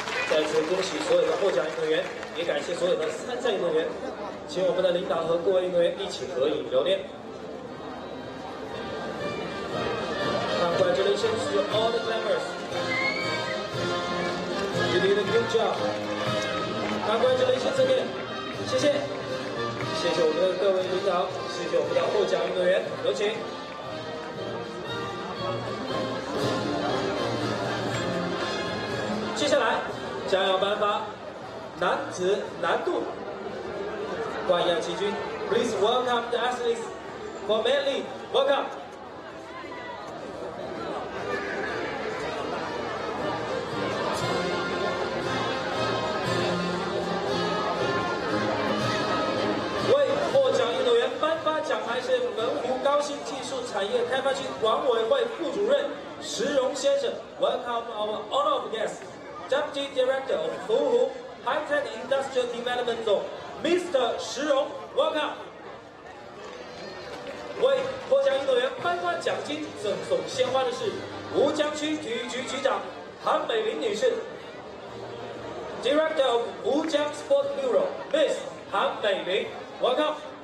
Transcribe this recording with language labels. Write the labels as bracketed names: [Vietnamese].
[Chinese] 再次恭喜所有的获奖运动员，也感谢所有的参赛运动员，请我们的领导和各位运动员一起合影留念。 [English] Congratulations to all the climbers. You did a good job. Congratulations again. [Chinese] 谢谢，谢谢我们的各位领导，谢谢我们的获奖运动员，有请。接下来将要颁发男子难度冠亚季军。 [English] Please welcome the athletes for manly. Welcome. [Chinese] 为获奖运动员颁发奖牌是文湖高新技术产业开发区管委会副主任石荣先生。 [English] Welcome our honored guest.Deputy Director of Wuhu High-Tech Industrial Development Zone, Mr. 石荣 ，Welcome。 [Chinese] 为获奖运动员颁发奖金、赠送鲜花的是吴江区体育局局长韩美玲女士 ， [English] Director of Wujiang Sport Bureau, Miss 韩美玲 ，Welcome。